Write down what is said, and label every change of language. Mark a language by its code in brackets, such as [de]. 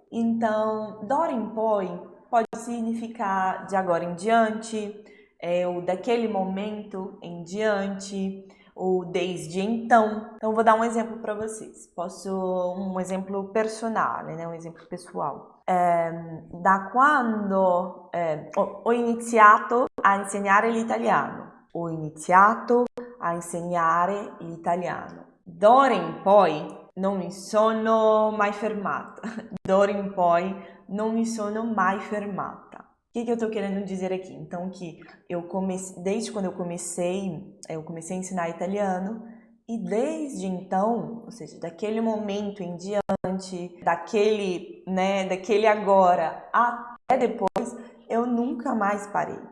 [pt] Então, d'ora in poi pode significar de agora em diante, ou daquele momento em diante, ou desde então. Então, vou dar um exemplo para vocês. Um exemplo personale, né? Um exemplo pessoal. [it] Da quando ho iniziato a insegnare l'italiano. Ho iniziato a insegnare l'italiano. D'ora in poi non mi sono mai fermata. D'ora in poi non mi sono mai fermata. [pt] O que eu estou querendo dizer aqui? Então, que desde quando eu comecei a ensinar italiano e desde então, ou seja, daquele momento em diante, daquele agora até depois, eu nunca mais parei.